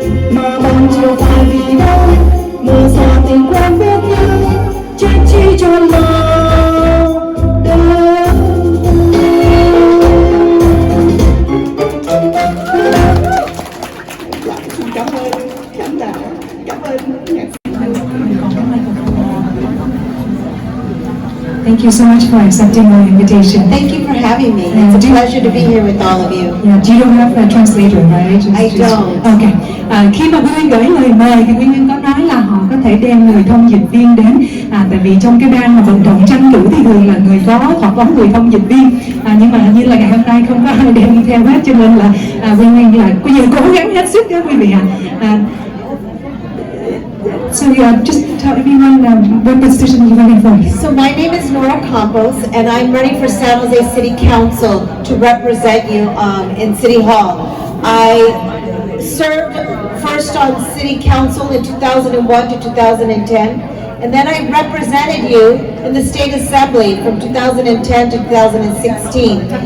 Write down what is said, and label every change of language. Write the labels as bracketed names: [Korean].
[Vietnamese] Mà bóng chiều phai vì đâu, mơ xa tình quen biết nhau, trách chi cho lòng đơn. Xin cảm ơn khán giả, cảm ơn nhạc sĩ. [English] Thank you so much for accepting my invitation. Thank you for having me. It's a pleasure to be here with all of you. Yeah, you don't have a translator, right? I don't. Okay. [Vietnamese] Khi mà Huyê gửi lời mời thì Huyê có nói là họ có thể đem người thông dịch viên đến. Tại vì trong cái ban mà vận động tranh cử thì thường là người có hoặc có người thông dịch viên. Nhưng mà hình như là ngày hôm nay không có ai đem theo hết, cho nên là Huyê là bây giờ cố gắng hết sức đó quý vị ạ. [English] So just tell everyone what position you're running for. So my name is Nora Campos, and I'm running for San Jose City Council to represent you in City Hall. I served first on City Council in 2001 to 2010, and then I represented you in the State Assembly from 2010 to 2016.